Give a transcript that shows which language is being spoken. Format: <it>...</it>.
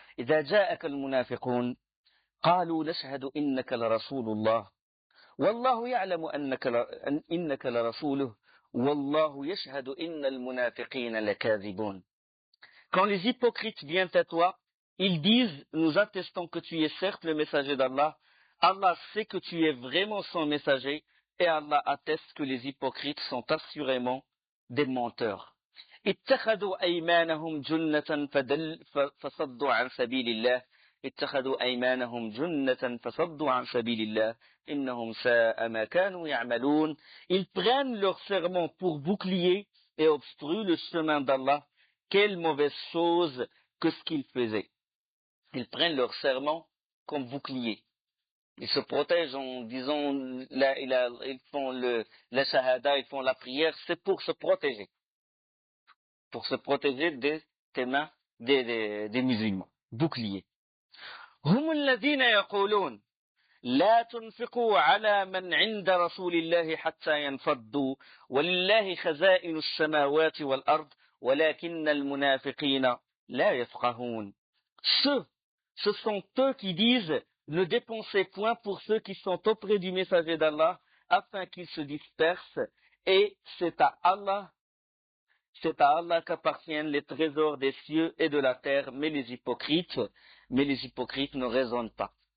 <ar>إذا جاءك المنافقون قالوا نشهد إنك لرسول الله والله يعلم إنك لرسوله والله يشهد إن المنافقين لكاذبون.</ar> <fr>Quand les hypocrites viennent à toi, ils disent, nous attestons que tu es certes le messager d'Allah. Allah sait que tu es vraiment son messager, et Allah atteste que les hypocrites sont assurément des menteurs.</fr> <ar>اتخذوا أيمانهم جنة فصدوا عن سبيل الله اتخذوا أيمانهم جنة فصدوا عن سبيل الله إنهم ساء ما كانوا يعملون.</ar> <fr>Ils prennent leur serment pour bouclier et obstruent le chemin d'Allah. Quelle mauvaise chose que ce qu'ils faisaient. Ils prennent leur serment comme bouclier. Ils se protègent en disant, ils font la shahada, ils font la prière, c'est pour se protéger. Pour se protéger des mains des musulmans. Bouclier.</fr> <ar>هم الذين يقولون لا تنفقوا على من عند رسول الله حتى ينفضوا ولله خزائن السماوات والأرض ولكن المنافقين لا يفقهون.</ar> <fr>Ce sont eux qui disent ne dépensez point pour ceux qui sont auprès du messager d'Allah afin qu'ils se dispersent, et c'est à Allah qu'appartiennent les trésors des cieux et de la terre, mais les hypocrites ne raisonnent pas.</fr>